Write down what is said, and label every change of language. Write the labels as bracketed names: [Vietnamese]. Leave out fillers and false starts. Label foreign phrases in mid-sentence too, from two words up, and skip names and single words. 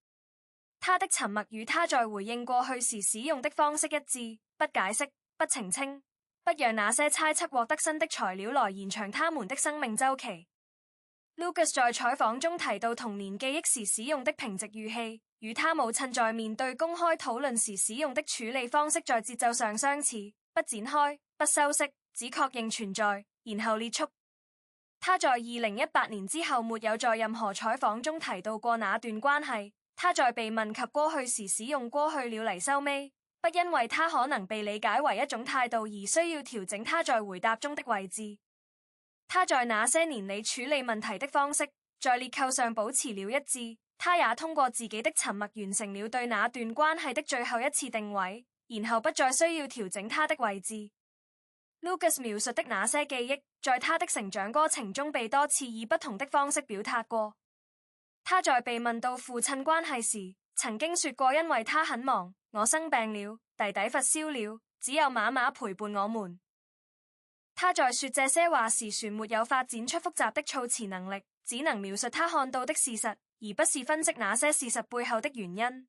[Chinese] 他的沉默與他在回應過去時使用的方式一致，不解釋，不澄清，不讓那些猜測獲得新的材料來延長他們的生命週期。Lucas 在採訪中提到童年記憶時使用的平直語氣， 與他母親在面對公開討論時使用的處理方式在節奏上相似，不展開，不修飾，只確認存在，然後列出。他在2018年之後沒有在任何採訪中提到過那段關係。他在被問及過去時使用過去了嚟收尾，不因為他可能被理解為一種態度而需要調整他在回答中的位置。他在那些年裡處理問題的方式，在列構上保持了一致。他也通過自己的沉默完成了對那段關係的最後一次定位，然後不再需要調整他的位置。Lucas 描述的那些記憶，在他的成長過程中被多次以不同的方式表達過。他在被問到父親關係時，曾經說過因為他很忙，我生病了，弟弟發燒了，只有媽媽陪伴我們。他在說這些話時，還沒有發展出複雜的措辭能力，只能描述他看到的事實，而不是分析那些事實背後的原因。